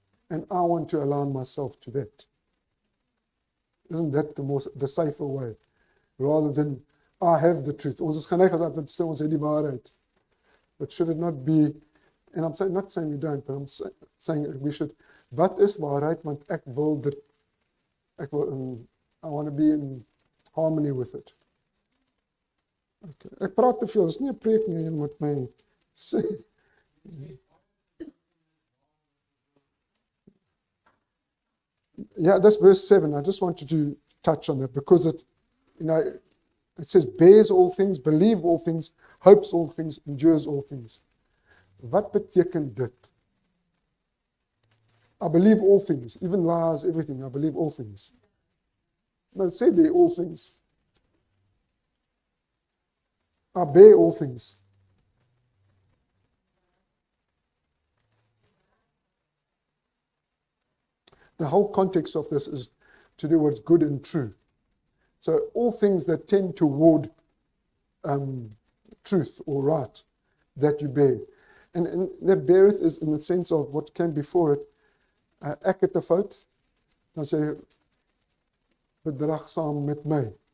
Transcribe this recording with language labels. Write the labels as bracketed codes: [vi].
[en] And I want to align myself to that. Isn't that the safer way? Rather than I have the truth. [af] Ons is geneig as Adventiste, ons het die waarheid. [en] But should it not be, and I'm saying, not saying we don't, but I'm saying we should, [af] wat is waarheid? Want ek wil dit, [en] I want to be in harmony with it. Okay. [af] Ek praat te veel, dis nie 'n preek nie, jy moet my sê. [en] Yeah, that's verse 7. I just wanted to touch on that because it says, bears all things, believe all things, hopes all things, endures all things. [af] Wat beteken dit? [en] I believe all things, even lies, everything. I believe all things. No, it said there all things. I bear all things. The whole context of this is to do what's good and true. So all things that tend toward truth or right that you bear. And that beareth is in the sense of what came before it. [af] Ek het 'n fout, dan sê jy, bedragsaam met my.